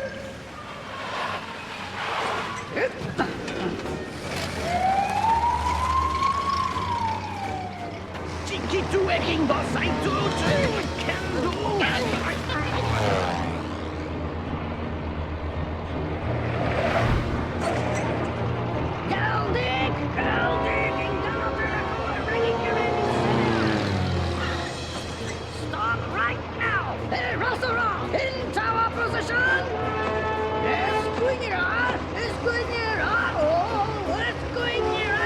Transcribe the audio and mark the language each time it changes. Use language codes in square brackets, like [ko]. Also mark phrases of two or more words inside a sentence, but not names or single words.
[eu] Txikitu egin bazaitut! Kendu! Geldik! Ingalaterako erregikaren izena! [en] Stop right now! Errazora! Into our position! [eu] Eskuinera! Oh! Eskuinera!